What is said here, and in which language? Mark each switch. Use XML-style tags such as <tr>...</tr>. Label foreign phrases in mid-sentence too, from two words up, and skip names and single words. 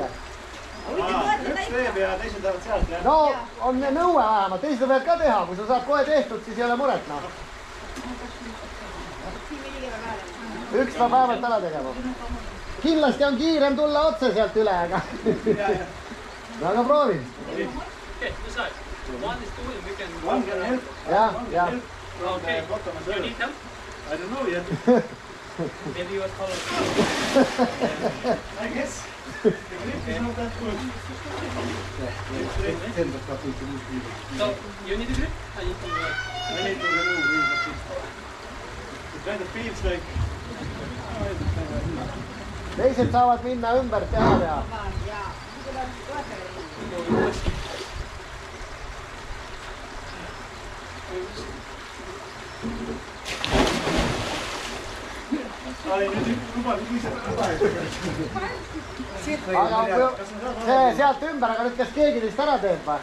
<et>Üks teeb ja teised lähevad sealt, jah? No on nõue vähemalt, teised võivad ka teha, kui sa saad kohe tehtud, siis ei ole muret, noh. Üks peab vähemalt ära tegema. Kindlasti on kiirem tulla otse sealt üle, aga... Aga proovi.</et> <en>Okay, decide. One is two, we can... One can help.</en> <et>Jah.</et> <en>Okay, you need help? I don't know yet. Maybe you are taller. I guess. The grip is not that good. So, you need a grip? I need to remove it. It kind of feels like...</en> <et>Teised saavad minna ümber teha ja... Aga sealt ümber, aga nüüd kas keegi teist ära teeb või?</et>